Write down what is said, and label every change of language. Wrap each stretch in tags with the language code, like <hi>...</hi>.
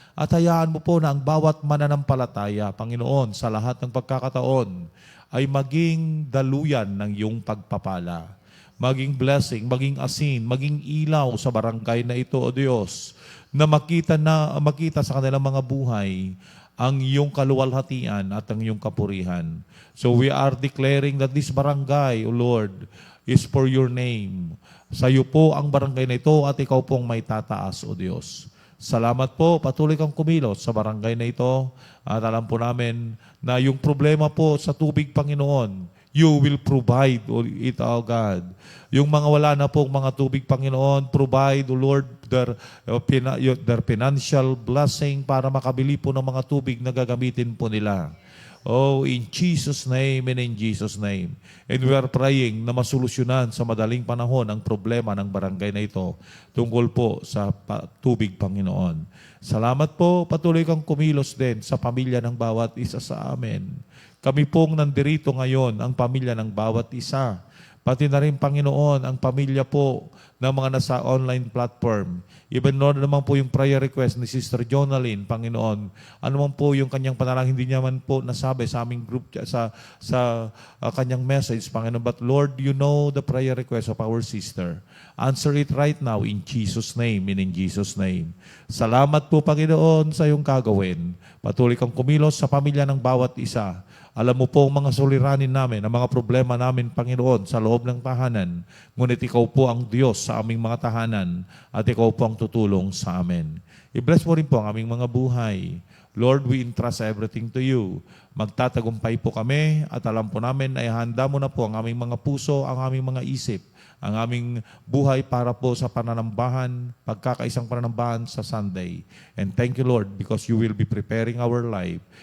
<tl>At hayaan mo po na ang bawat mananampalataya, Panginoon, sa lahat ng pagkakataon ay maging daluyan ng iyong pagpapala. Maging blessing, maging asin, maging ilaw sa barangay na ito, O Diyos, na makita sa kanilang mga buhay ang iyong kaluwalhatian at ang iyong kapurihan.</tl> <en>So we are declaring that this barangay, O Lord, is for your name.</en> <tl>Sa iyo po ang barangay na ito at ikaw pong may tataas, O Diyos. Salamat po, patuloy kang kumilos sa barangay na ito. At alam po namin na yung problema po sa tubig, Panginoon,</tl> <en>you will provide it, O God.</en> <tl>Yung mga wala na pong mga tubig, Panginoon,</tl> <en>provide, O Lord, their financial blessing</en> <tl>para makabili po ng mga tubig na gagamitin po nila.</tl> <en>Oh, in Jesus' name and in Jesus' name. And we are praying</en> <tl>na masolusyonan sa madaling panahon ang problema ng barangay na ito tungkol po sa tubig, Panginoon. Salamat po, patuloy kang kumilos din sa pamilya ng bawat isa sa amin. Kami pong nandirito ngayon, ang pamilya ng bawat isa. Pati na rin, Panginoon, ang pamilya po ng mga nasa online platform. Even Lord naman po yung prayer request ni Sister Jonalyn, Panginoon. Ano man po yung kanyang panalangin, hindi niya man po nasabi sa aming group, sa kanyang message, Panginoon.</tl> <en>But Lord, you know the prayer request of our sister. Answer it right now in Jesus' name and in Jesus' name.</en> <tl>Salamat po, Panginoon, sa iyong kagawin. Patuloy kang kumilos sa pamilya ng bawat isa. Alam mo po ang mga suliranin namin, ang mga problema namin, Panginoon, sa loob ng tahanan. Ngunit ikaw po ang Diyos sa aming mga tahanan at ikaw po ang tutulong sa amin. I-bless mo rin po ang aming mga buhay.</tl> <en>Lord, we entrust everything to you.</en> <tl>Magtatagumpay po kami at alam po namin ay handa mo na po ang aming mga puso, ang aming mga isip, ang aming buhay para po sa pananambahan, pagkakaisang pananambahan sa Sunday.</tl> <en>And thank you, Lord, because you will be preparing our life.</en>